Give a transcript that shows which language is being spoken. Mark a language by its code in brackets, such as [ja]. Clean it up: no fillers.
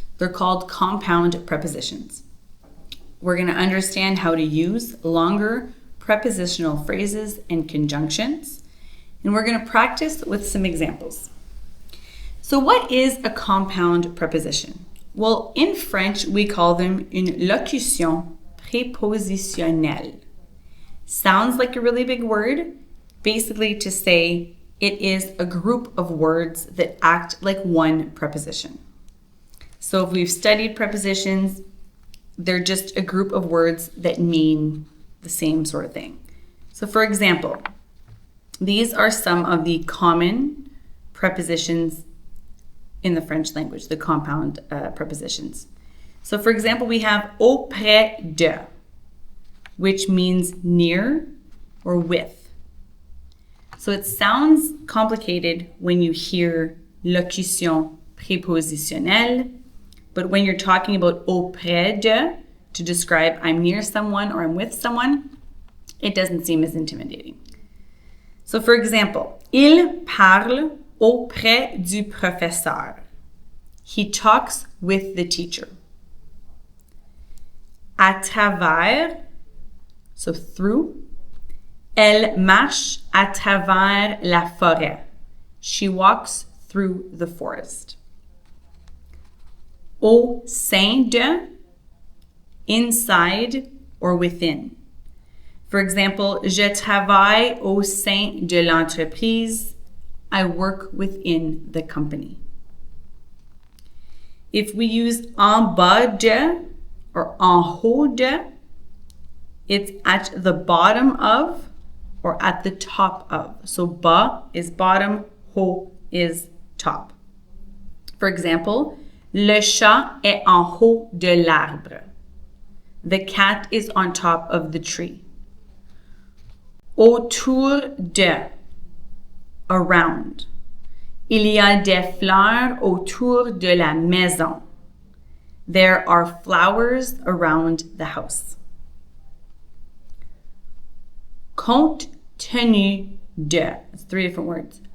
[en] They're called compound prepositions. We're going to understand how to use longer prepositional phrases and conjunctions, and we're going to practice with some examples. So what is a compound preposition? Well, in French, we call them [fr] une locution prépositionnelle. [en] Sounds like a really big word, basically to say it is a group of words that act like one preposition. So if we've studied prepositions, they're just a group of words that mean the same sort of thing. So for example, these are some of the common prepositions in the French language, the compound prepositions. So for example, we have auprès de, which means near or with. So it sounds complicated when you hear locution prépositionnelle, but when you're talking about auprès de, to describe I'm near someone or I'm with someone, it doesn't seem as intimidating. So for example, [fr] il parle auprès du professeur. [en] He talks with the teacher. À travers, so through. [fr] Elle marche à travers la forêt. [en] She walks through the forest. Au sein de, inside or within. For example, [fr] je travaille au sein de l'entreprise. [en] I work within the company. If we use en bas de or en haut de, it's at the bottom of or at the top of. So bas is bottom, haut is top. For example, [fr] le chat est en haut de l'arbre. [en] The cat is on top of the tree. Autour de, around. [fr] Il y a des fleurs autour de la maison. [en] There are flowers around the house. Compte tenu de. It's three different words.